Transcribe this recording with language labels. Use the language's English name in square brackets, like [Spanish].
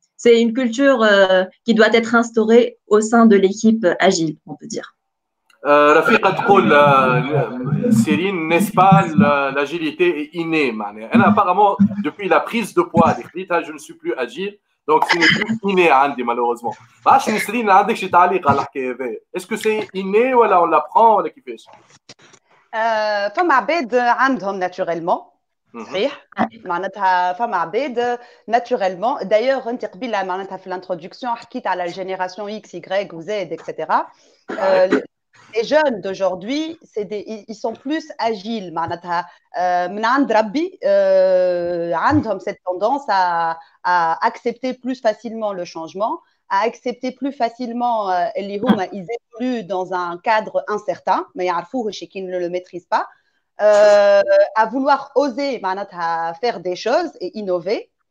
[French] C'est une culture qui doit être instaurée au sein de l'équipe agile, on peut dire. [Arabic] رفيقة تقول [French] Cyrine, n'est-ce pas l'agilité est innée [Arabic] معناها. [French] apparemment depuis la prise de poids [Arabic] اللي خديتها [French] je ne suis plus agile donc ce n'est plus inné [Arabic] عندي [French] malheureusement. [Arabic] ما عرفتش نسرين عندك شي تعليق على الحكايه هذه؟ [French] est-ce que c'est inné [Arabic] ولا [French] on l'apprend [Arabic] ولا كيفاش؟ فما عباد عندهم naturellement صحيح معناتها فما عباد naturellement d'ailleurs انت قبيله معناتها في l'introduction حكيت على الجينيراسيون اكس واي وزد etc. [French] Les jeunes d'aujourd'hui, ils sont plus agiles. [Arabic] من عند ربي عندهم [French] cette tendance à accepter plus facilement le changement, à accepter plus facilement [Arabic] اللي هما [French] ils évoluent dans un cadre incertain, mais [Arabic] يعرفوه [French] qui ne le maîtrisent pas, à vouloir oser faire des choses et innover.